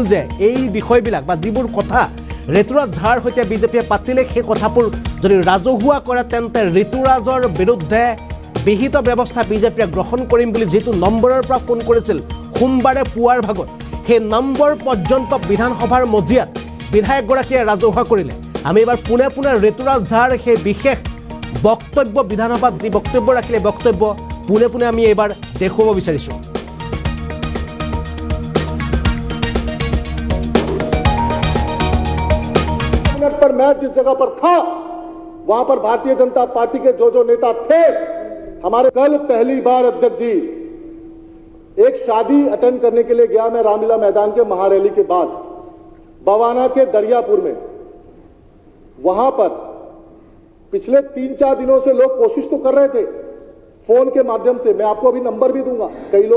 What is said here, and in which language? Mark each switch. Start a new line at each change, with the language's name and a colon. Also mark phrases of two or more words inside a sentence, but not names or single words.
Assamese: যে এই বিষয়বিলাক বা যিবোৰ কথা ঋতুৰাজ ঝাৰ সৈতে বিজেপিয়ে পাতিলে সেই কথাবোৰ যদি ৰাজহুৱা কৰে তেন্তে ঋতুৰাজৰ বিৰুদ্ধে বিহিত ব্যৱস্থা বিজেপিয়ে গ্ৰহণ কৰিম বুলি যিটো নম্বৰৰ পৰা ফোন কৰিছিল সোমবাৰে পুৱাৰ ভাগত সেই নম্বৰ পৰ্যন্ত বিধানসভাৰ মজিয়াত বিধায়কগৰাকীয়ে ৰাজহুৱা কৰিলে আমি এবাৰ পুনে ঋতুৰাজ ঝাৰ সেই বিশেষ বক্তব্য বিধানসভাত যি বক্তব্য ৰাখিলে বক্তব্য পুনে আমি এবাৰ দেখুৱাব বিচাৰিছোঁ
Hindi: पर मैं जिस जगह पर था वहां पर भारतीय जनता पार्टी के जो नेता थे हमारे कल पहली बार अध्यक्ष जी एक शादी अटेंड करने के लिए गया मैं रामलीला मैदान के महारैली के बाद बवाना के दरियापुर में वहां पर पिछले 3-4 दिनों से लोग कोशिश तो कर रहे थे फोन के माध्यम से मैं आपको अभी नंबर भी दूंगा कई लोग